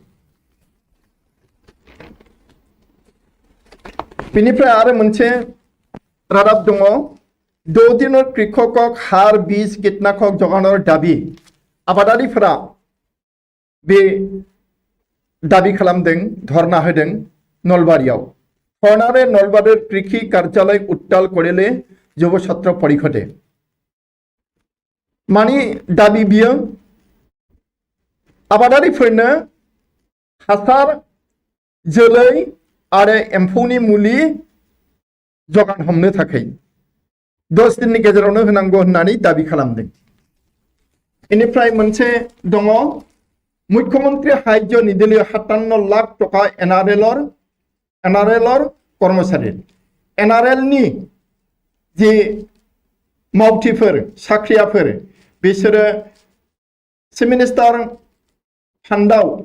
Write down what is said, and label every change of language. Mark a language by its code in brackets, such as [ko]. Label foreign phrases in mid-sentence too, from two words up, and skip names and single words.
[brx] बेनिफ्राय आरो मोनसे रादाब दङ [as] 6 দিনৰ কৃষকক সাৰ বীজ কীটনাশক যোগানৰ দাবী [brx] आबादारिफोरा बे दाबी खालामदों धरना होदों नलबारियाव [as] ফৰনাৰে নলবাৰীৰ কৃষি কাৰ্যালয় উত্তাল কৰিলে যুৱ ছাত্ৰ পৰিষদে [brx] मानि दाबी बियो आबादारिफोरनो हासार जोलै आरो एम्फौनि मुलि जगान हमनो थाखाय 10 दिननि गेजेरावनो होनांगौ होननानै दाबी खालामदों बेनिफ्राय मोनसे दङ [as] মুখ্যমন্ত্ৰী সাহায্য নিধিলৈ 57 লাখ টকা এনআৰএলৰ কৰ্মচাৰী [brx] एनआरएल नि जे मावथिफोर साख्रियाफोर बिसोरो [en] chief minister [brx] फान्डाव